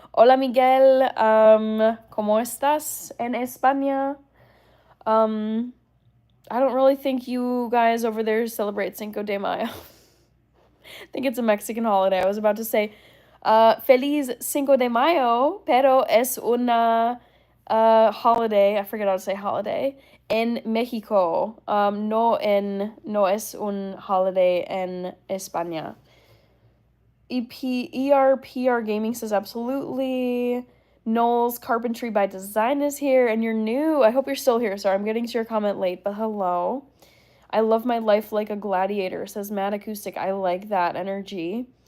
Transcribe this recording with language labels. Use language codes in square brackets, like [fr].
[es] Hola Miguel, ¿cómo estás en España? [en] Um, I don't really think you guys over there celebrate Cinco de Mayo. I think it's a Mexican holiday. I was about to say, Feliz Cinco de Mayo, [es] pero es una [en] holiday. I forget how to say holiday en Mexico. [es] No es un holiday en España. [en] ERPR Gaming says absolutely. Knowles Carpentry by Design is here, and you're new. I hope you're still here. Sorry, I'm getting to your comment late, but hello. I love my life like a gladiator, says Mad Acoustic. I like that energy.